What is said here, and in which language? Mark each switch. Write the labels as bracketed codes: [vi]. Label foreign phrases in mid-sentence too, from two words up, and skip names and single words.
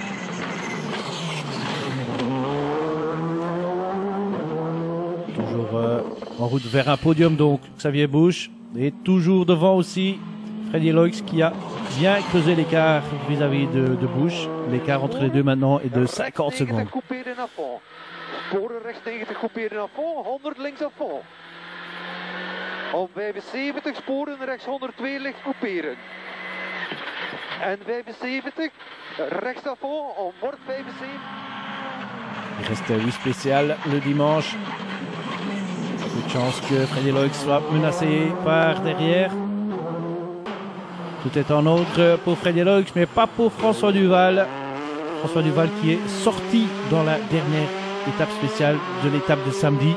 [fr] En route vers un podium donc Xavier Busch, et toujours devant aussi Freddy Loix qui a bien creusé l'écart vis-à-vis de Busch. L'écart entre les deux maintenant est de 50 secondes. [nl] Sporen rechts 90 couperen [fr] à fond, [nl] 100 links [fr] à fond. [nl] Om 75 sporen rechts 102 links couperen. En 75 rechts [fr] à fond, [nl] om bord 75. [fr] Il reste 8 spéciales le dimanche. Peu de chance que Freddy Loix soit menacé par derrière. Tout est en ordre pour Freddy Loix, mais pas pour François Duval. François Duval qui est sorti dans la dernière étape spéciale de l'étape de samedi.